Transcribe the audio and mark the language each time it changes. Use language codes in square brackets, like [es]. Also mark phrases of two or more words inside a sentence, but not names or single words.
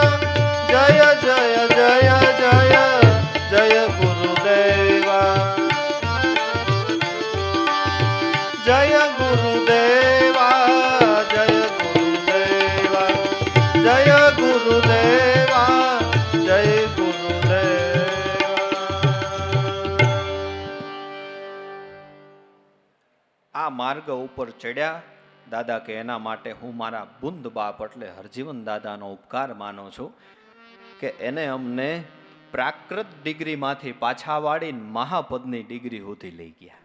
[hi] जय जय जय जय जय गुरुदेवा, जय गुरुदेवा, जय गुरुदेवा, जय गुरुदेवा, जय गुरुदेवा. [gu] આ માર્ગ ઉપર ચડ્યા દાદા કે એના માટે હું મારા બુંદ બાપ એટલે હરજીવન દાદાનો ઉપકાર માનું છું કે એને અમને પ્રાકૃત ડિગ્રીમાંથી પાછા વાળીને મહાપદની ડિગ્રી સુધી લઈ ગયા.